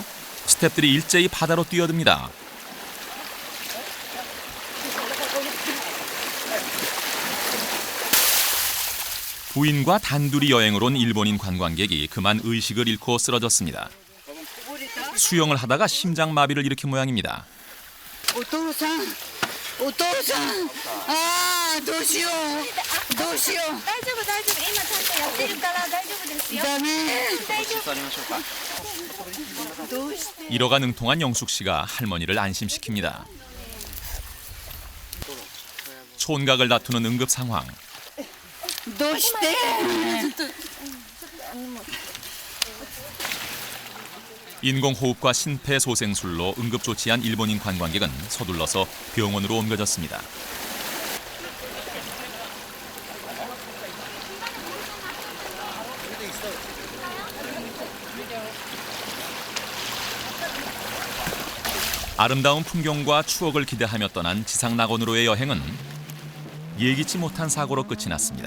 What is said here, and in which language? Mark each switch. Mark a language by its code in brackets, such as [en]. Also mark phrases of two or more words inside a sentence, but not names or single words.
[ko] 스태프들이 일제히 바다로 뛰어듭니다. 부인과 단둘이 여행을 온 일본인 관광객이 그만 의식을 잃고 쓰러졌습니다. 수영을 하다가 심장마비를 일으킨 모양입니다. [ja] お父さん、お父さん、ああ、どうしよう、どうしよう。大丈夫大丈夫、今ちゃんとやってるから大丈夫ですよ。ダメ。大丈夫。どうして。 [ko] 이러가 능통한 영숙 씨가 할머니를 안심시킵니다. 촌각을 다투는 응급 상황. [ja] どうして。 [ko] 인공호흡과 심폐소생술로 응급조치한 일본인 관광객은 서둘러서 병원으로 옮겨졌습니다. 아름다운 풍경과 추억을 기대하며 떠난 지상낙원으로의 여행은 예기치 못한 사고로 끝이 났습니다.